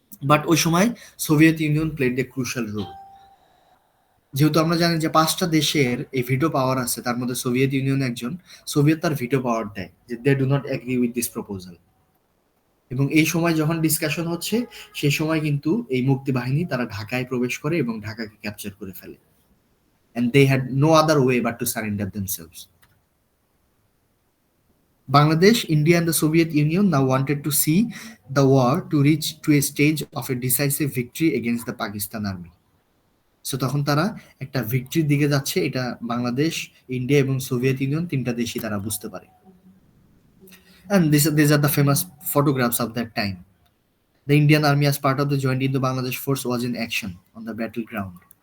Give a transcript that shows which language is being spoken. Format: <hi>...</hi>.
<bn>But ওই সময় Soviet union</bn> <en>Played a crucial role.</en> <bn>যেহেতু আমরা জানি যে 5টা দেশের এই ভিটো পাওয়ার আছে, তার মধ্যে সোভিয়েত ইউনিয়ন একজন, সোভিয়েত তার ভিটো পাওয়ার দেয় যে</bn> <en>They do not agree with this proposal.</en> <bn>এবং এই সময় যখন ডিসকাশন হচ্ছে, সেই সময় কিন্তু এই মুক্তি বাহিনী তারা ঢাকায় প্রবেশ করে এবং ঢাকাকে ক্যাপচার করে ফেলে।</bn> <en>And they had no other way but to surrender themselves. Bangladesh, India, and the Soviet Union now wanted to see the war to reach to a stage of a decisive victory against the Pakistan army.</en> <bn>So তখন তারা একটা ভিক্টরির দিকে যাচ্ছে, এটা Bangladesh, India এবং Soviet union তিনটা দেশই তারা বুঝতে পারে।</bn> <en>And these are the famous photographs of that time. The Indian army as part of the joint Indo-Bangladesh force was in action on the battleground.</en>